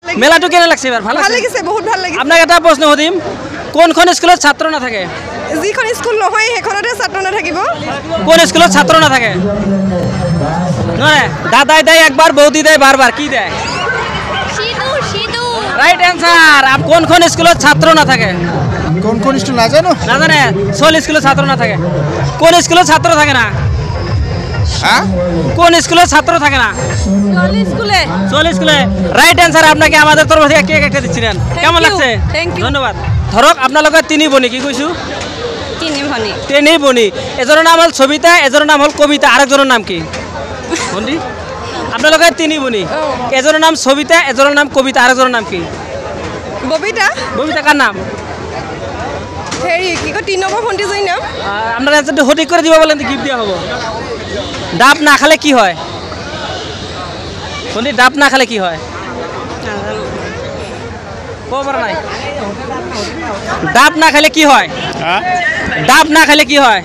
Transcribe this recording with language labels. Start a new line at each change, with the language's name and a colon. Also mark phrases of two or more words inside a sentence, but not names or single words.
Bangla: মেলাটো কেনে লাগছে এবার? ভালো
Assamese: লাগিছে, বহুত ভাল লাগিছে। আপনাকে এটা প্ৰশ্ন সুধিম, কোনখন স্কুলত ছাত্র নাথাকে? যিখন স্কুল নহয় সেইখনতে ছাত্ৰ নাথাকিব। কোন স্কুলত ছাত্র নাথাকে?
Bangla: নয়, দাদাই দেয় একবার, বৌদি দেয় বারবার, কি দেয়?
English: right answer.
Assamese: কোন স্কুলত ছাত্র না থাকে? কোন স্কুল না জানো?
Bangla: না জানে? সোল স্কুলে ছাত্র না থাকে। কোন স্কুলে ছাত্র থাকে না? হ্যাঁ, কোন স্কুলে ছাত্র থাকে না? সোল স্কুলে।
English: right answer.
Bangla: আপনাকে আমাদের তরফ থেকে কেক একটা দিচ্ছিলেন, কেমন লাগছে?
Assamese: ধন্যবাদ। ধরক আপনালোকে তিনি বনি, কি কইছো? তিনি বনি।
Bangla: এজনের নাম হল সবিতা, এজনের নাম হল কবিতা, আরেকজনের নাম কি?
Assamese: বন্ধি আপনালোকে তিনি বনি, এজনের নাম সবিতা, এজনের নাম কবিতা, আরেকজনের নাম কি? ববিতা।
Bangla: ববিতা কার নাম?
Assamese: হেৰি কি কয় 3 নম্বৰ ভণ্টিজনীৰ নাম।
Bangla: আপনারা অ্যান্সারটা সঠিক করে দিব বলেন, গিফট দেওয়া হবো। ডাব না খালে কি হয়? বন্ধি ডাব না খালে কি হয়? খবর নাই। ডাব না খেলে কি হয়? ডাব না খেলে কি হয়?